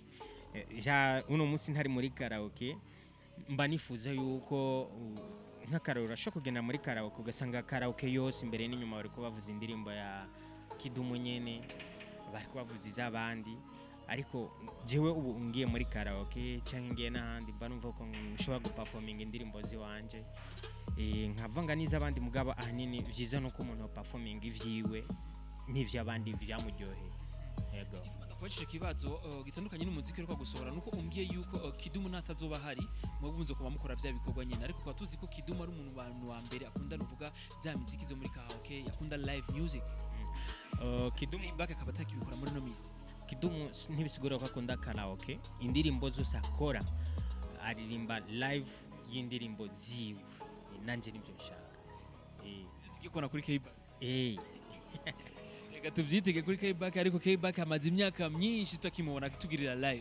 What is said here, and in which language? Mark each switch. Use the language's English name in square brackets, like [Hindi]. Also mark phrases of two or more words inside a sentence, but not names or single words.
[Rundi] Uno munsi ntari muri karaoke mba nifuza yuko nk'akarora sho kugenda muri karaoke ugasanga karaoke yose imbere n'inyuma bari ko bavuza indirimbo ya Kidum nyene bari ko bavuza izabandi ariko jewe ubu ngiye muri karaoke cyangwa ngiye n'ahandi mba numva ko nshobora guperforminga indirimbo ziwanje nkavanga n'izabandi mugabo ahanini vyiza no ko umuntu performing ivyiwe n'ivy'abandi vyamuryoheye. Yego kwacishije kibazo gitandukanye n'umuziki rwo gusohora nuko umbwiye yuko Kidum natazoba hari mwabunze kuba mukora bya bikorwa nyine ariko kwa tuzi ko Kidum ari umuntu wa mbere akunda nuvuga za muziki zo muri karaoke yakunda [English] live music. [Rundi] Kidum K-Back akaba atakibikora muri no misi. Kidum ntibisigura ko akunda karaoke indirimbo zose akora aririmba live y'indirimbo ziwe nanje nivyo nshaka tugikona kuri K-Back reka tuvyitege kuri K-Back ariko K-Back amaze imyaka myinshi tutakimubona tugirira live